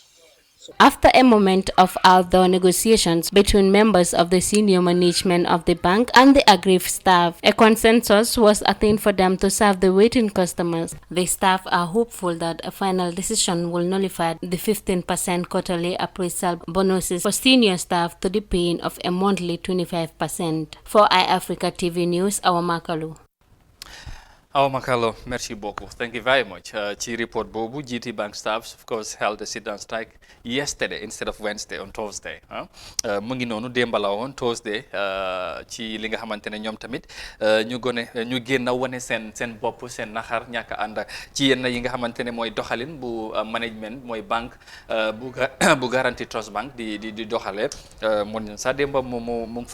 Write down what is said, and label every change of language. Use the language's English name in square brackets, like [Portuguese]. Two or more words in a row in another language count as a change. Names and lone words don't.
[English] After a moment of outdoor negotiations between members of the senior management of the bank and the aggrieved staff, a consensus was attained for them to serve the waiting customers. The staff are hopeful that a final decision will nullify the 15% quarterly appraisal bonuses for senior staff to the paying of a monthly 25%. For Eyeafrica TV News, Awa Makalu. [French] Awa Makalo, merci beaucoup. [English] Thank you very much. Chi report bobu, GT Bank staffs, of course, held a sit-down strike yesterday instead of Wednesday, on Thursday. [Wolof] Mu ngi noonu démb la woon Thursday ci li nga xamante ne ñoom tamit ñu génn wane seen bopp seen naxar ñàkk a ànd ci yenn yi nga xamante ne mooy doxalin bu management mooy banque bu Guaranteed Trust Bank di doxalee mun sax démb mu ngi